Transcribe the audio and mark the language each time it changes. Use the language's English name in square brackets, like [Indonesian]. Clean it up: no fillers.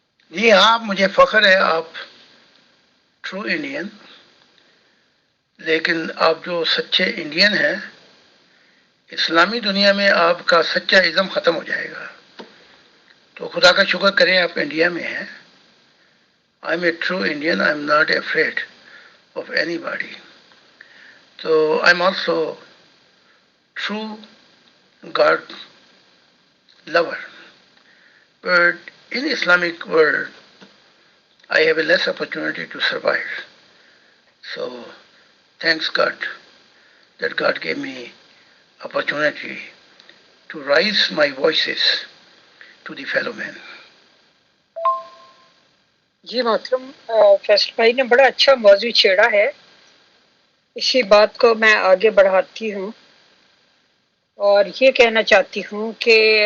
[Urdu] جی ہاں، مجھے فخر ہے آپ ٹرو انڈین، لیکن آپ جو سچے انڈین ہیں، اسلامی دنیا میں آپ کا سچا ازم ختم ہو جائے گا۔ تو خدا کا شکر کریں آپ انڈیا میں ہیں۔ [English] I am a true Indian, I am not afraid of anybody. تو I am also true God lover. But in Islamic world, I have a less opportunity to survive. So thanks God that God gave me opportunity to raise my voices to the fellow men. [Urdu] جی محترم فیصل بھائی نے بڑا اچھا موضوع چھیڑا ہے، اسی بات کو میں آگے بڑھاتی ہوں اور یہ کہنا چاہتی ہوں کہ